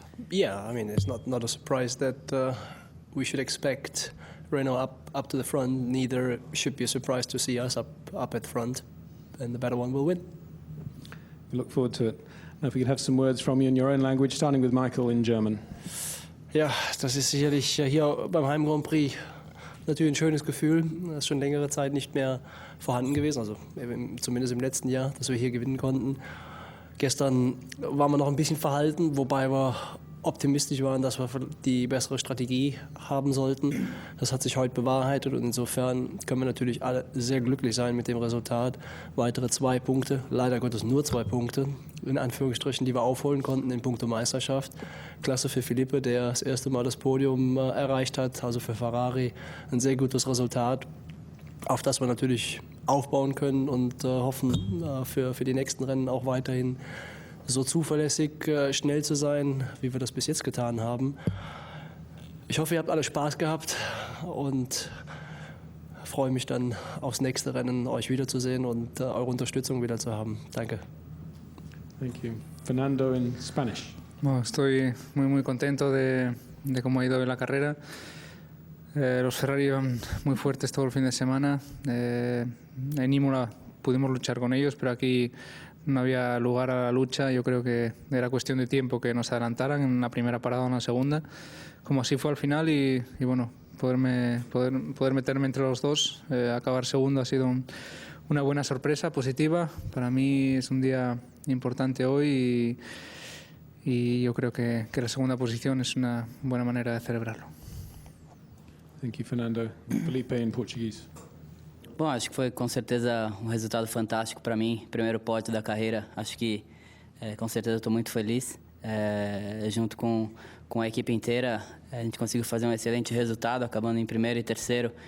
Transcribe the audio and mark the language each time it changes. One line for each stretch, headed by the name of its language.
English: Yeah, I mean, it's not a surprise that we should expect Renault up to the front. Neither should be a surprise to see us up at front, and the better one will win. We look forward to it. Now, if we could have some words from you in your own language, starting with Michael in German.
German: Ja, das ist sicherlich hier beim Heim Grand Prix natürlich ein schönes Gefühl. Das ist schon längere Zeit nicht mehr vorhanden gewesen, also zumindest im letzten Jahr, dass wir hier gewinnen konnten. Gestern waren wir noch ein bisschen verhalten, wobei wir optimistisch waren, dass wir die bessere Strategie haben sollten. Das hat sich heute bewahrheitet und insofern können wir natürlich alle sehr glücklich sein mit dem Resultat. Weitere 2 Punkte, leider Gottes nur 2 Punkte, in Anführungsstrichen, die wir aufholen konnten in puncto Meisterschaft. Klasse für Felipe, der das erste Mal das Podium erreicht hat, also für Ferrari ein sehr gutes Resultat, auf das wir natürlich aufbauen können und hoffen für die nächsten Rennen auch weiterhin so zuverlässig schnell zu sein, wie wir das bis jetzt getan haben. Ich hoffe, ihr habt alle Spaß gehabt und freue mich dann aufs nächste Rennen, euch wiederzusehen und eure Unterstützung wieder zu haben. Danke.
English: Thank you. Fernando in Spanish.
Spanish: Bueno, estoy muy contento de cómo ha ido la carrera. Los Ferrari iban muy fuertes todo el fin de semana. En Imola pudimos luchar con ellos, pero aquí no había lugar a la lucha. Yo creo que era cuestión de tiempo que nos adelantaran en la primera parada o en la segunda, como así fue al final, y bueno, poder meterme entre los dos, acabar segundo ha sido una buena sorpresa positiva. Para mí es un día importante hoy y yo creo que la segunda posición es una buena manera de celebrarlo.
English: Thank you, Fernando. Felipe in Portuguese.
Portuguese: Bom, acho que foi com certeza um resultado fantástico para mim, primeiro pódio da carreira. Acho que com certeza estou muito feliz. Junto com a equipe inteira, a gente conseguiu fazer um excelente resultado, acabando em primeiro e terceiro.